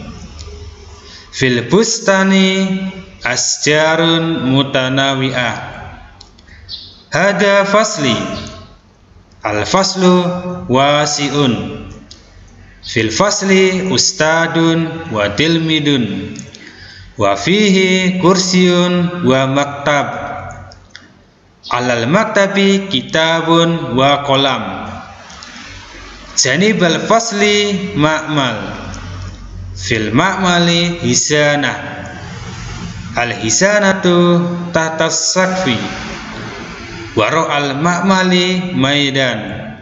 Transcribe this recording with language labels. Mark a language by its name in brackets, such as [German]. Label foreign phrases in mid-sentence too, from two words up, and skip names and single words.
[Arabic] في البستان أشجار متنوعة. هذا فصلي. الفصل واسع. في الفصل أستاذ وتلميذ. وفيه كرسي ومكتب. على المكتب كتاب وقلم. جانب الفصل معمل. في المعمل حصانة. الحصانة تحت السقف. وراء المعمل ميدان.